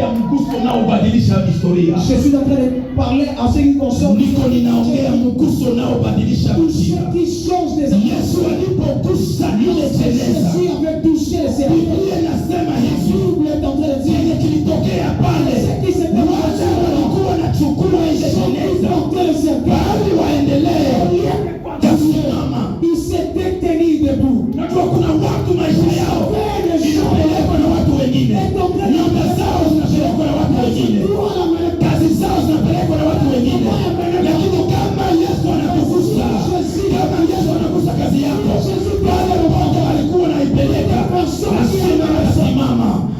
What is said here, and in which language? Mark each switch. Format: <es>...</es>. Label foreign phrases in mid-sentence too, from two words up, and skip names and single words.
<sw>Mguso unaobadilisha historia.</sw> <fr>Jésus est en train de parler en ce qui concerne.</fr> <sw>Niko ninaongea mguso unaobadilisha historia.</sw> <fr>Qui change des</fr> <sw>Yesu alipogusa ile jeneza.</sw> <fr>Jésus avait touché les cercueils.</fr> <sw>Biblia inasema hivi.</sw> <fr>Biblia est en train de dire</fr> <sw>kilitokea pale. Watu walikuwa wanachukua ile jeneza. Bali waendelee.</sw> <fr>Il s'était tenu debout.</fr> <sw>Najua kuna watu maisha yao inapelekwa na watu wengine. Nyumba zao zinapelekwa na watu wengine. Kazi zao zinapelekwa na watu wengine. Lakini kama Yesu anakugusa, kama Yesu anagusa kazi yako, pale popote alikuwa anaipeleka, lazima atasimama.</sw>